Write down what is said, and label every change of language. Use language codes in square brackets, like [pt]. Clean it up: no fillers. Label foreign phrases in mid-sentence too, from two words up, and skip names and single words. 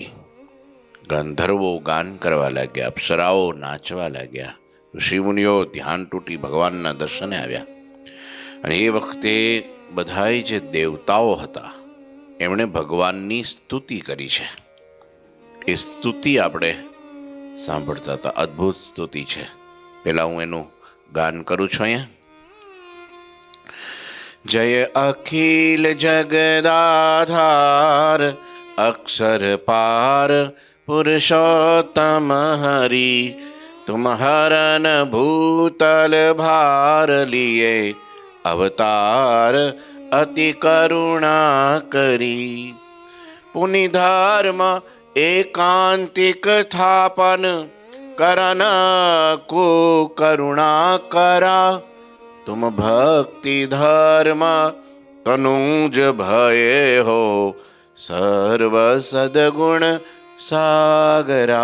[gu] ગંધર્વો ગાન કરવા લાગ્યા, અપ્સરાઓ નાચવા લાગ્યા, ઋષિમુનિઓ ધ્યાન તૂટી ભગવાનના દર્શને આવ્યા। અને એ વખતે બધાય જે દેવતાઓ હતા એમણે ભગવાનની સ્તુતિ કરી છે। એ સ્તુતિ આપણે સાંભળતા હતા, અદ્ભુત સ્તુતિ છે। પહેલા હું એનું ગાન કરું છું અહીંયા। [hi] जय अखिल जगदाधार अक्षर पार पुरुषोत्तम हरि तुम हरन भूतल भार लिए अवतार अति करुणा करी पुनि धर्म एकांतिक थापन करन को करुणा करा तुम भक्ति धर्म तनुज भये हो सर्व सद्गुण सागरा।